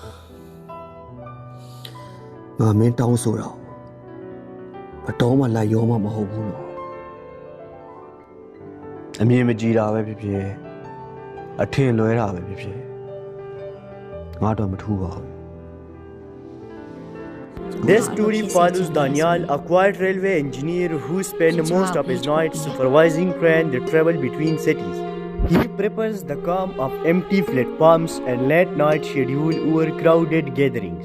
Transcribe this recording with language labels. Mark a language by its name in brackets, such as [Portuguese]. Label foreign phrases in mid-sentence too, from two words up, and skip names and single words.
[Burmese] ငါမင်းတောင်းဆိုတော့ဘတော်မှလိုက်ရောမှမဟုတ်ဘူးနော်အမြင်မကြည်တာပဲဖြစ်ဖြစ်အထင်လွဲတာပဲဖြစ်ဖြစ်ငါတော့မထူးပါဘူး [English] This story follows Daniel, a quiet railway engineer who spent most of his nights supervising trains that travel between cities. He prefers the calm of empty platforms and late-night schedule over crowded gatherings.